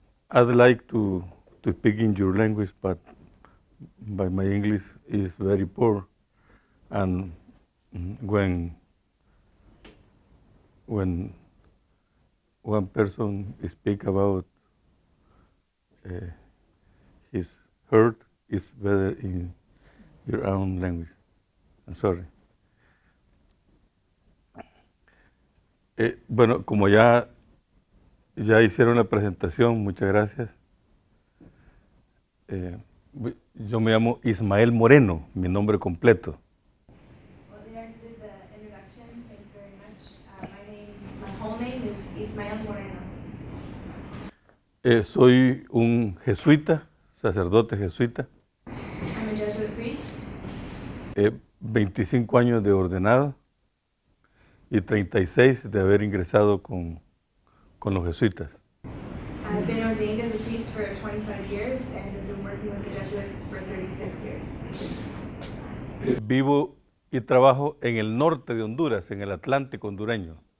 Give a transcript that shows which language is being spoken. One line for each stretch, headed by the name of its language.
English: I'd like to speak in your language, but my English is very poor, and when one person speak about his hurt, it's better in your own language. I'm sorry.
Spanish: Bueno, como ya hicieron la presentación, muchas gracias. Yo me llamo Ismael Moreno, mi nombre completo.
English: Well, they already did the introduction. Thanks very much. My whole name is Ismael Moreno.
Spanish: Soy un jesuita, sacerdote jesuita.
English: I'm a Jesuit priest.
Spanish: 25 años de ordenado y 36 de haber ingresado con los jesuitas.
English: I've been ordained as a priest for 25 years and have been working with the Jesuits for 36 years.
Spanish: Vivo y trabajo en el norte de Honduras, en el Atlántico hondureño.